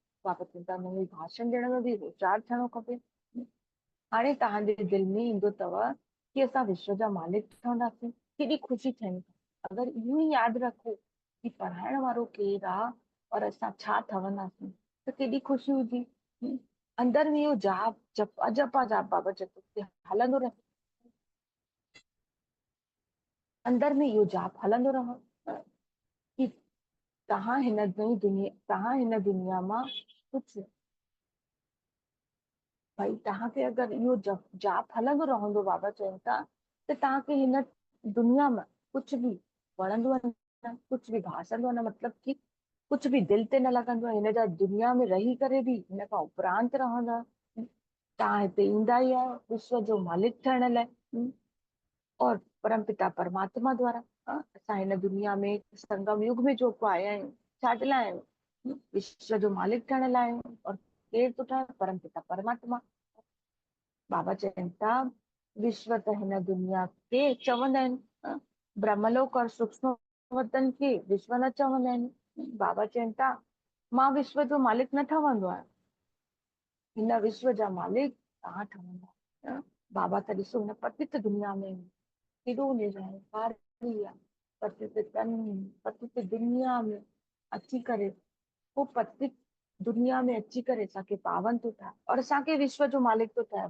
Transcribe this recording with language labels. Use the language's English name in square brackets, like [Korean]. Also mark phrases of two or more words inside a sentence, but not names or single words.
[Sindhi] बाबा चवनि था हुनमें भाषण ॾियण में बि होशियार थियणो खपे। हाणे तव्हांजे दिलि में ईंदो अथव कि असां विश्व जा मालिक ठहंदासीं, केॾी ख़ुशी थियणी। अगरि इहो ई यादि रखो कि पढ़ाइण वारो केरु आहे और असां छा ठहंदासीं त केॾी ख़ुशी हुजी। अंदर में इहो जाप जपा जपा जाप बाबा चवनि हलंदो रहे, अंदर में इहो जाप हलंदो रहो कि तव्हां हिन हिन दुनिया मां कुझु भाई तव्हांखे अगरि इहो जाप हलंदो रहंदो, बाबा चवनि था त तव्हांखे हिन दुनिया में कुझु बि वणंदो आहे न, कुझु बि भासंदो आहे न, मतिलबु कि कुझु बि दिलि ते न लॻंदो आहे। हिन जा दुनिया में रही करे बि हिन खां उपरांत रहंदा। तव्हां हिते ईंदा ई आहियो विश्व जो मालिक थियण लाइ और परमपिता परमात्मा द्वारा। असां हिन दुनिया में संगम युग में जो आया आहियूं छाजे लाइ आहियूं, विश्व जो मालिक थियण लाइ आहियूं। और केरु थो ठाहे, परमपिता परमात्मा। बाबा चवनि था विश्व त हिन दुनिया खे चवंदा आहिनि, ब्रह्मलोक और सूक्ष्म वतन खे विश्व न चवंदा आहिनि। बाबा चवनि था मां विश्व जो मालिक न ठहंदो आहियां, हिन विश्व जा मालिक तव्हां ठहंदा। बाबा त ॾिसो हिन पतित दुनिया में केॾो निरंकारी आहे। पतित दुनिया में अची करे पोइ पतित दुनिया में अची करे असांखे पावन थो ठाहे और असांखे विश्व जो मालिक थो ठाहे।